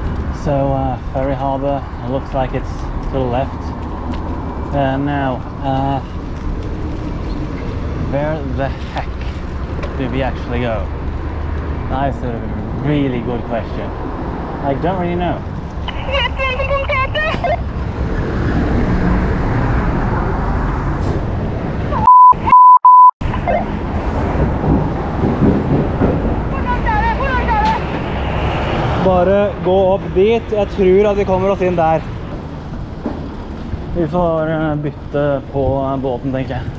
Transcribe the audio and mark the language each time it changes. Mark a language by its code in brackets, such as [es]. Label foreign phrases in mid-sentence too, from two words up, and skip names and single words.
[en] So, ferry harbor, it looks like it's to the left. Now, where the heck do we actually go? That's a really good question. I don't really know. [no] Bare gå opp dit. Jeg tror at vi kommer oss inn der. Vi får bytte på båten, tenker jeg.